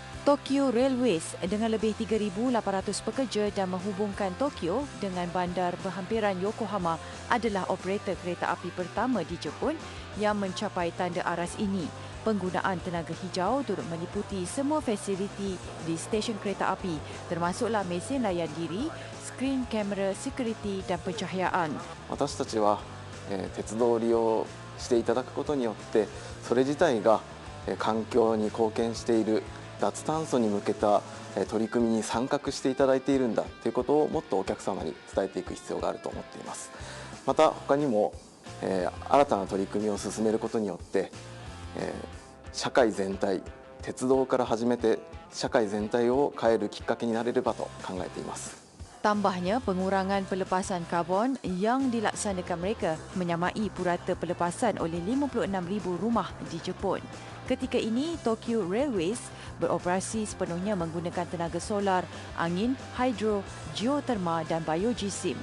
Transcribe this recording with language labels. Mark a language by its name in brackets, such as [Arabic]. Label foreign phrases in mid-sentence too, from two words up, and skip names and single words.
[Malay] Tokyo Railways dengan lebih 3,800 pekerja dan menghubungkan Tokyo dengan bandar berhampiran Yokohama adalah operator kereta api pertama di Jepun yang mencapai tanda aras ini. Penggunaan tenaga hijau turut meliputi semua fasiliti di stesen kereta api, termasuklah mesin layan diri, skrin kamera security dan pencahayaan. [Japanese] 私たちは鉄道を利用していただくことによってそれ自体が環境に貢献している脱炭素に向けた取り組みに参画していただいているんだということをもっとお客様に伝えていく必要があると思っています。また他にも新たな取り組みを進めることによって社会全体、鉄道から始めて社会全体を変えるきっかけになれればと考えています。 [Malay] Tambahnya, pengurangan pelepasan karbon yang dilaksanakan mereka menyamai purata pelepasan oleh 56,000 rumah di Jepun. Ketika ini, Tokyo Railways beroperasi sepenuhnya menggunakan tenaga solar, angin, hidro, geoterma dan biogeosim.